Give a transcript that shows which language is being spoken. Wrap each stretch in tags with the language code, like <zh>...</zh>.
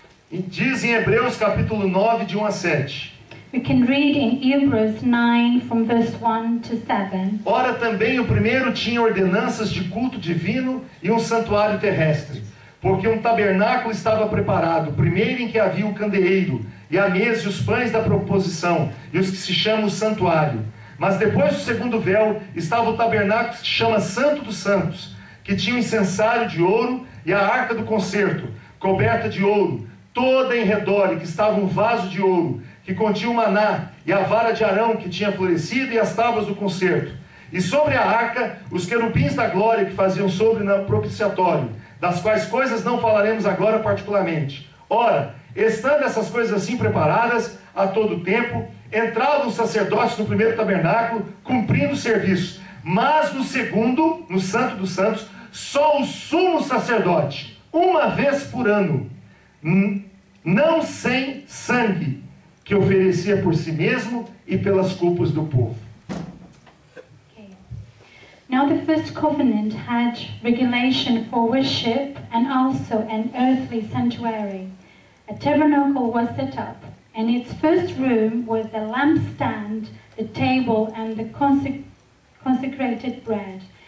<pt>E diz em Hebreus capítulo 9, de 1 a 7.</pt> <en>We can read in Hebrews 9 from verse 1 to 7.</en> <pt>Ora, também o primeiro tinha ordenanças de culto divino e um santuário terrestre, porque um tabernáculo estava preparado, o primeiro em que havia o candeeiro, e a mesa e os pães da proposição, e os que se chamam o santuário. Mas depois do segundo véu estava o tabernáculo que se chama Santo dos Santos, que tinha um incensário de ouro e a arca do concerto, coberta de ouro, toda em redor, e que estava um vaso de ouro, que continha o maná, e a vara de Arão que tinha florescido, e as tábuas do concerto. E sobre a arca, os querubins da glória que faziam sobre no propiciatório, das quais coisas não falaremos agora particularmente. Ora, estando essas coisas assim preparadas, a todo tempo, entravam os sacerdotes no primeiro tabernáculo, cumprindo o serviço. Mas no segundo, no Santo dos Santos, só o sumo sacerdote, uma vez por ano, não sem sangue, que oferecia por si mesmo e pelas culpas do povo.</pt> <en>Okay. Now the first covenant had regulation for worship and also an earthly sanctuary. A tabernacle was set up, and its first room was the lampstand, the table, and the consecrated bread.</en>